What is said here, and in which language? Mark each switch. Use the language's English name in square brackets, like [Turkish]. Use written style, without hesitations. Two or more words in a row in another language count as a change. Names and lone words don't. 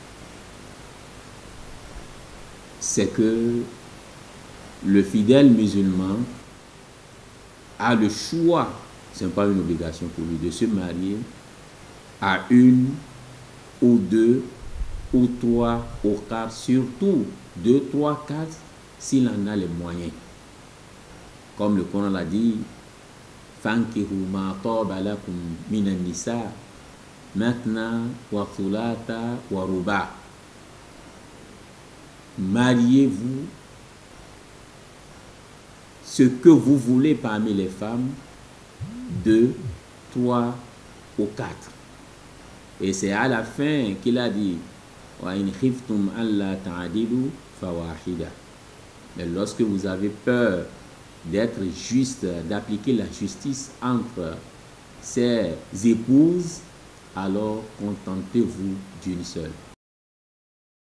[French] C'est que le fidèle musulman a le choix, ce n'est pas une obligation pour lui, de se marier à 1 ou 2 ou 3 ou 4, surtout 2, 3, 4 s'il en a les moyens. Comme le Coran l'a dit, [Arabic] فانكحوا ما طاب لكم من النساء مثنى وثلاث ورباع. [French] Mariez-vous ce que vous voulez parmi les femmes, 2, 3 ou 4. Et c'est à la fin qu'il a dit [Arabic] وإن خفتم ألا تعدلوا فواحدة. [French] Mais lorsque vous avez peur d'être juste, d'appliquer la justice entre ses épouses, alors contentez-vous d'une seule.